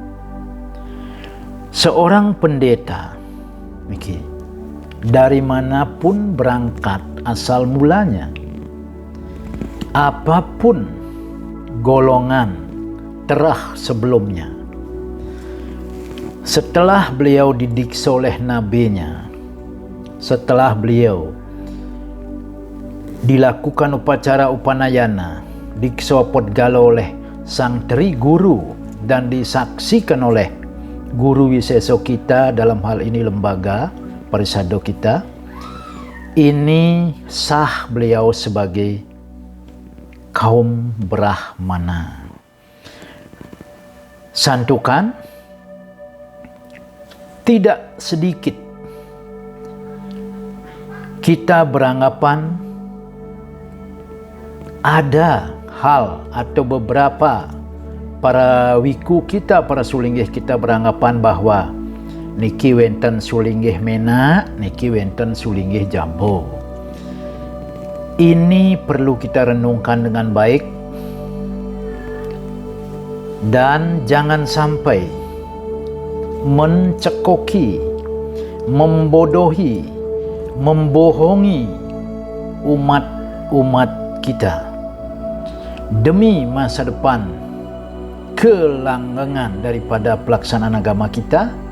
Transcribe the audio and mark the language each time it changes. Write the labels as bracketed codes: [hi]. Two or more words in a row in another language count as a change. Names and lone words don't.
[id] Seorang pendeta, dari manapun berangkat asal mulanya, apapun golongan terah sebelumnya, setelah beliau didiksa oleh nabinya, setelah beliau dilakukan upacara upanayana, diksa podgala oleh sang Tri Guru dan disaksikan oleh guru wiseso kita, dalam hal ini lembaga Parisado kita, ini sah beliau sebagai kaum Brahmana. Santukan, tidak sedikit kita beranggapan ada hal atau beberapa para wiku kita, para sulinggih kita beranggapan bahwa [ban] niki wenten sulinggih mena, niki wenten sulinggih jambo. [id] Ini perlu kita renungkan dengan baik, dan jangan sampai mencekoki, membodohi, membohongi umat kita demi masa depan kelanggengan daripada pelaksanaan agama kita.